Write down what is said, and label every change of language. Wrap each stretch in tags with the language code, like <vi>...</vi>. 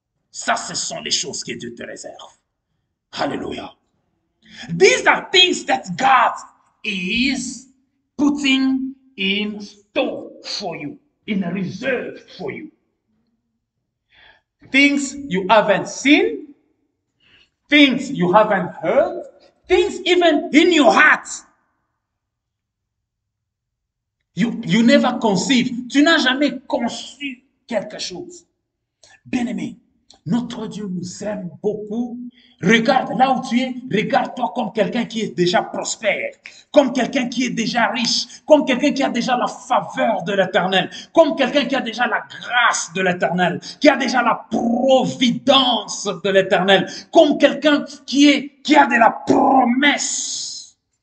<fr>Ça, ce sont les choses que Dieu te réserve. Hallelujah.</fr> <en>These are things that God is putting in store for you, in reserve for you. Things you haven't seen, things you haven't heard, things even in your heart. You never conceive.</en> <fr>Tu n'as jamais conçu quelque chose. Bien-aimé, notre Dieu nous aime beaucoup. Regarde là où tu es, regarde-toi comme quelqu'un qui est déjà prospère, comme quelqu'un qui est déjà riche, comme quelqu'un qui a déjà la faveur de l'Éternel, comme quelqu'un qui a déjà la grâce de l'Éternel, qui a déjà la providence de l'Éternel, comme quelqu'un qui a de la promesse.</fr>